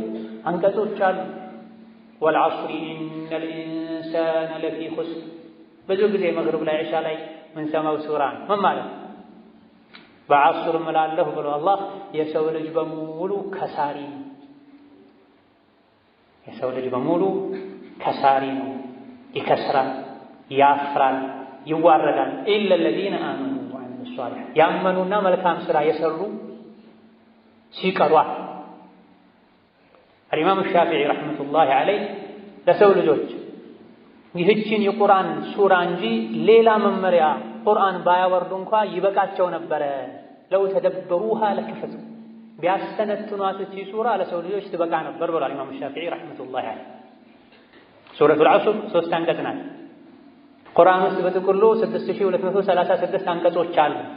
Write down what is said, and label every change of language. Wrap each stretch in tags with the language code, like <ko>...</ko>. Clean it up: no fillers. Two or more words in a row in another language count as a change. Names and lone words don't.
<am>አንቀጾች አሉ።</am> <ar>والعصر إن الإنسان لفي خسر፣</ar> <am>ብዙ ጊዜ መግሪብ ላይ ኢሻ ላይ ምን ሰማው ሱራ ምን ማለት በዐሱር እምላለሁ ብሎ አላህ የሰው ልጅ በሙሉ ከሳሪ ነው። የሰው ልጅ በሙሉ ከሳሪ ነው፣ ይከስራል፣ ያፍራል፣ ይዋረዳል።</am> <ar>إلا الذين آمنوا وعملوا الصالحات</ar> <am>ያመኑና መልካም ስራ የሰሩ ሲቀሩ</am> <ar>الإمام الشافعي رحمة الله عليه</ar> <am>ለሰው ልጆች ይህችን የቁርአን ሱራ እንጂ ሌላ መመሪያ ቁርአን ባያወርዱ እንኳ ይበቃቸው ነበረ።</am> <ar>لو تدبروها لكفتهم</ar> <am>ቢያስተነትኗት እቺ ሱራ ለሰው ልጆች ትበቃ ነበር ብሏል ኢማም ሻፊዒ</am> <ar>رحمة الله عليه።</ar> <am>ሱረቱል ዐስር 3 አንቀጽ ናት። ቁርአን ውስጥ በጥቅሉ 6236 አንቀጾች አሉ።</am>